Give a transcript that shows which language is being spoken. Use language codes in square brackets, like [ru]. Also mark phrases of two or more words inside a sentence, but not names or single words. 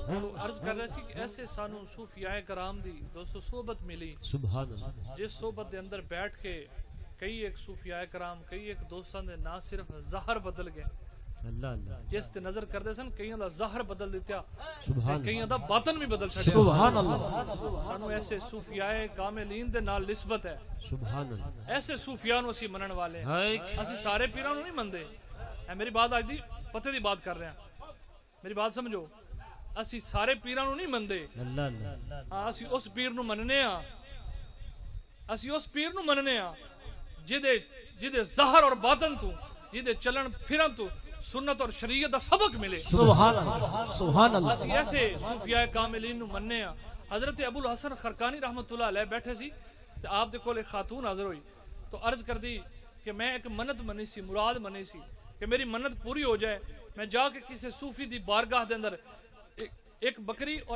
[pa] تو عرض کر رہے سی کہ ایسے سانو صوفیاء کرام دی دوستو صحبت ملی [ar] سبحان اللہ [pa] جس صحبت دے اندر بیٹھ کے کئی ایک صوفیاء کرام کئی ایک دوستان دے نہ صرف ظاہر بدل گئے [ar] اللہ اللہ [pa] جس تے نظر کردے سن کئیاں دا ظاہر بدل دیتا [ar] سبحان [pa] کئیاں دا باطن بھی بدل چھڑیا [ar] سبحان اللہ [pa] سانو ایسے صوفیاء کاملین دے نال نسبت ہے [ar] سبحان اللہ [pa] ایسے صوفیاء نو اسی منن والے ہیں ہائے اسی سارے پیراں نو نہیں مندے اے میری بات آج دی پتے دی بات کر رہے ہیں میری بات سمجھو اسی سارے پیراں نو نہیں مندے [ar] اللہ اللہ [pa] ہاں اسی اس پیر نو مننے ہاں اسی اس پیر نو مننے ہاں جدے ظاہر اور باطن تو جدے چلن پھرن تو سنت اور شریعت دا سبق ملے [ar] سبحان اللہ سبحان اللہ [pa] اسی ایسے صوفیاء کاملین نو مننے ہاں حضرت ابو الحسن خرقانی [ar] رحمت اللہ علیہ [pa] بیٹھے سی تے آپ دے کول ایک خاتون حاضر ہوئی تو عرض کر دی کہ میں ایک منت منی سی مراد منی سی کہ میری منت پوری ہو جائے میں جا کے کسی صوفی دی بارگاہ دے اندر ایک بکری اور